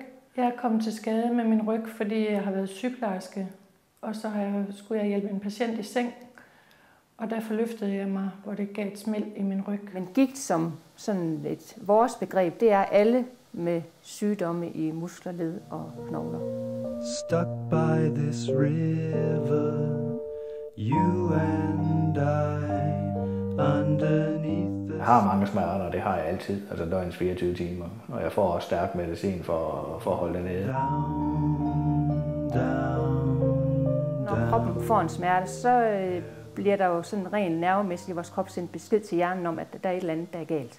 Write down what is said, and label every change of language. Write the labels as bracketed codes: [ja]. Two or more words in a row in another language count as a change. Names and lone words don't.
[da] Jeg er kommet til skade med min ryg, fordi jeg har været sygeplejerske, og så skulle jeg hjælpe en patient i seng, og derfor løftede jeg mig, hvor det gav et smæld i min ryg. Men gigt som sådan vores begreb, det er alle med sygdomme i muskler, led og knogler. [en] Stuck by this river, you and I, underneath the... [da] Jeg har mange smerter, og det har jeg altid, altså døgnets 24 timer. Og jeg får også stærk medicin for at holde det nede. Når kroppen får en smerte, så bliver der jo sådan rent nervemæssigt i vores krop sendt besked til hjernen om, at der er et eller andet, der er galt.